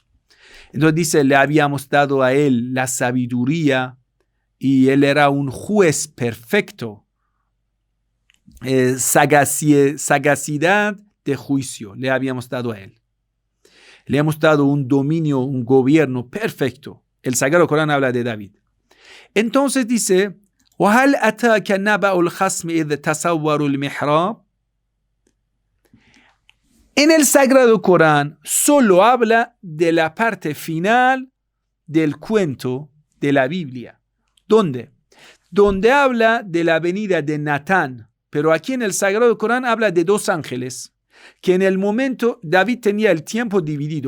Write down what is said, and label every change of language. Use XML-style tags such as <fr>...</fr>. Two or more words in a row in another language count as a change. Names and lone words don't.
<es>Entonces dice, le habíamos dado a él la sabiduría y él era un juez perfecto. Sagacidad de juicio le habíamos dado a él. Le hemos dado un dominio, un gobierno perfecto. El Sagrado Corán habla de David. Entonces dice,</es> <ar>وَهَلْ أَتَاكَ نَبَأُ الْخَصْمِ إِذْ تَسَوَّرُوا الْمِحْرَابِ.</ar> <es>En el Sagrado Corán solo habla de la parte final del cuento de la Biblia. ¿Dónde? Donde habla de la venida de Natán. Pero aquí en el Sagrado Corán habla de dos ángeles, que en el momento David tenía el tiempo dividido.</es>